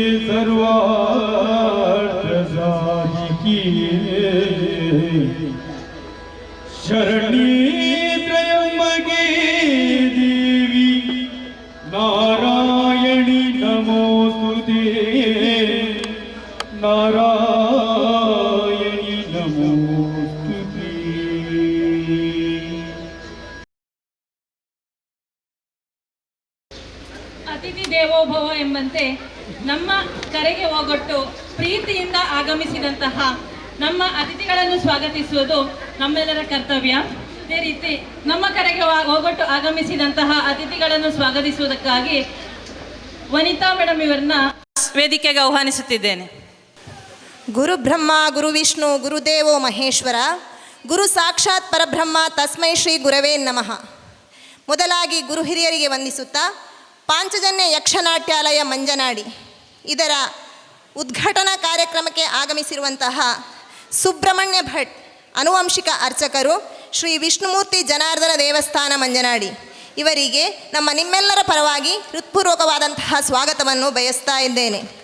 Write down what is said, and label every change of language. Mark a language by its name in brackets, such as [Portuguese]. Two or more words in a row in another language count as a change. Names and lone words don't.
[Sanskrit] सर्वार्थसाधिके शरण्ये त्र्यम्बके देवी नारायणि नमोस्तुते नारायणि नमोस्तुते ಅತಿಥಿ ದೇವೋಭವ [Kannada] ಎಂಬಂತೆ ನಮ್ಮ ಕರೆಗೆ ಹೋಗೊಟ್ಟು ಪ್ರೀತಿಯಿಂದ ಆಗಮಿಸಿದಂತಹ ನಮ್ಮ ಅತಿಥಿಗಳನ್ನು ಸ್ವಾಗತಿಸುವುದು ನಮ್ಮೆಲ್ಲರ ಕರ್ತವ್ಯ. ಅದೇ ರೀತಿ ನಮ್ಮ ಕರೆಗೆ ಹೋಗೊಟ್ಟು ಆಗಮಿಸಿದಂತಹ ಅತಿಥಿಗಳನ್ನು ಸ್ವಾಗತಿಸುವುದಕ್ಕಾಗಿ ವನಿತಾ ಮೇಡಮ್ ಇವರನ್ನ ವೇದಿಕೆಗೆ ಆಹ್ವಾನಿಸುತ್ತಿದ್ದೇನೆ. [Sanskrit] ಗುರು ಬ್ರಹ್ಮ ಗುರು ವಿಷ್ಣು ಗುರುದೇವೋ ಮಹೇಶ್ವರ ಗುರು ಸಾಕ್ಷಾತ್ ಪರಬ್ರಹ್ಮ ತಸ್ಮೈ ಶ್ರೀ ಗುರವೇ ನಮಃ. [Kannada] ಮೊದಲಾಗಿ ಗುರು ಹಿರಿಯರಿಗೆ ವಂದಿಸುತ್ತಾ ಪಾಂಚಜನ್ಯ ಯಕ್ಷನಾಟ್ಯಾಲಯ ಮಂಜನಾಡಿ ಇದರ ಉದ್ಘಾಟನಾ ಕಾರ್ಯಕ್ರಮಕ್ಕೆ ಆಗಮಿಸಿರುವಂತಹ ಸುಬ್ರಹ್ಮಣ್ಯ ಭಟ್ ಆನುವಂಶಿಕ ಅರ್ಚಕರು ಶ್ರೀ ವಿಷ್ಣುಮೂರ್ತಿ ಜನಾರ್ದನ ದೇವಸ್ಥಾನ ಮಂಜನಾಡಿ ಇವರಿಗೆ ನಿಮ್ಮೆಲ್ಲರ ಪರವಾಗಿ ಹೃತ್ಪೂರ್ವಕವಾದಂತಹ ಸ್ವಾಗತವನ್ನು ಬಯಸ್ತಾ ಇದ್ದೇನೆ.